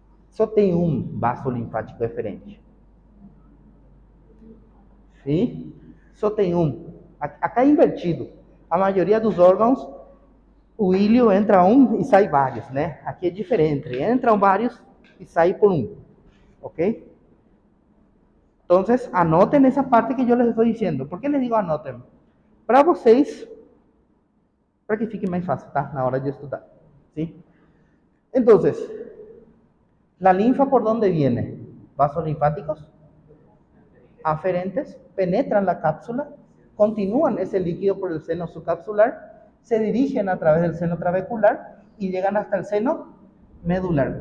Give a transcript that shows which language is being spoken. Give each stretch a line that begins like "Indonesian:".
Portuguese: Só tem um vaso linfático eferente. Sim? Só tem um. Acá é invertido. A maioria dos órgãos, o ilho entra um e sai vários, né? Aqui é diferente. Entram vários e sai por um. ¿Ok?
Spanish: Entonces, anoten esa parte que yo les estoy diciendo. ¿Por qué les digo anoten?
Portuguese: Para vocês, para que fique mais fácil, tá? Na hora de estudar. ¿Sí?
Spanish: Entonces, ¿la linfa por dónde viene? Vasos linfáticos aferentes, penetran la cápsula, continúan ese líquido por el seno subcapsular, se dirigen a través del seno trabecular y llegan hasta el seno medular.